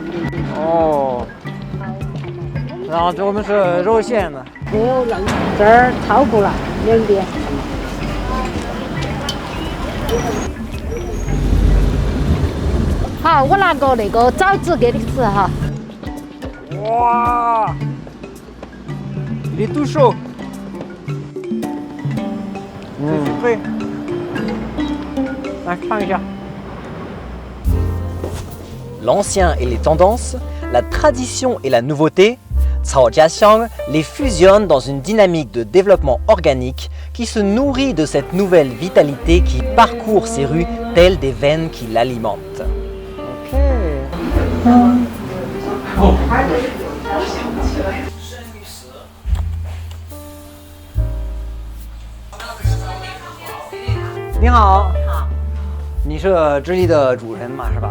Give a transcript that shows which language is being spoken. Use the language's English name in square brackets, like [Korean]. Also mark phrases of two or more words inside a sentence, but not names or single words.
[Chinese] 哦。然后这我们是肉馅的。没有肉，这儿超过了2点。好，我拿个那个枣子给你吃哈。 [French] 哇 ！Il est tout chaud. [Chinese] 可以。来尝一下。 [French] L'ancien et les tendances, la tradition et la nouveauté, Caojiaxiang les fusionne dans une dynamique de développement organique qui se nourrit de cette nouvelle vitalité qui parcourt ces rues telles des veines qui l'alimentent. [Chinese] Ok. 你好，你是这里的主人嘛，是吧？